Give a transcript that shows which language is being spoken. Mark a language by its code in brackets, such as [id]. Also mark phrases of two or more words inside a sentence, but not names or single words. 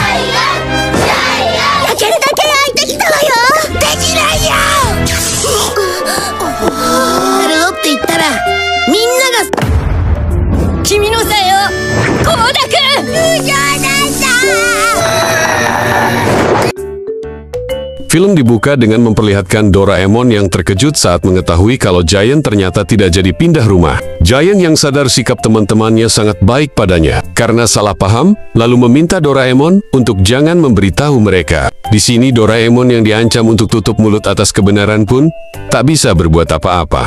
[ja] 泣けるだけ開いてきたわよ。できないよ。やろうって言ったらみんなが君のせいよ、コウダ君。冗談だ。 [id] Film dibuka dengan memperlihatkan Doraemon yang terkejut saat mengetahui kalau Giant ternyata tidak jadi pindah rumah. Giant yang sadar sikap teman-temannya sangat baik padanya karena salah paham, lalu meminta Doraemon untuk jangan memberitahu mereka. Di sini Doraemon yang diancam untuk tutup mulut atas kebenaran pun tak bisa berbuat apa-apa.